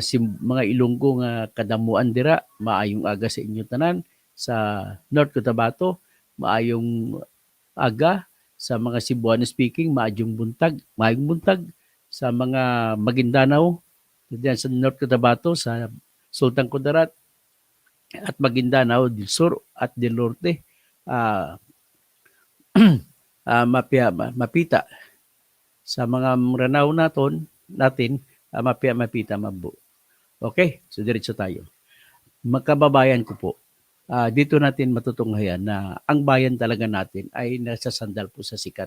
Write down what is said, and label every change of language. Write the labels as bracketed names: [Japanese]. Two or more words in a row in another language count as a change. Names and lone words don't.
[Hiligaynon] Ilonggo nga kadamuan dira, maayong aga sa inyong tanan, sa North Cotabato, maayong aga, sa mga [English] Cebuano speaking, [Cebuano] maayong buntag, [Hiligaynon] sa mga Maguindanao, diyan sa North Cotabato, sa Sultan Kudarat, [Filipino] at Maguindanao del Sur at del Norte, mapita sa mga Maranao natin, mapita mabu. Okay, so diretso tayo. Magkababayan ko po, dito natin matutunghayan na ang bayan talaga natin ay nasasandal po sa sikat.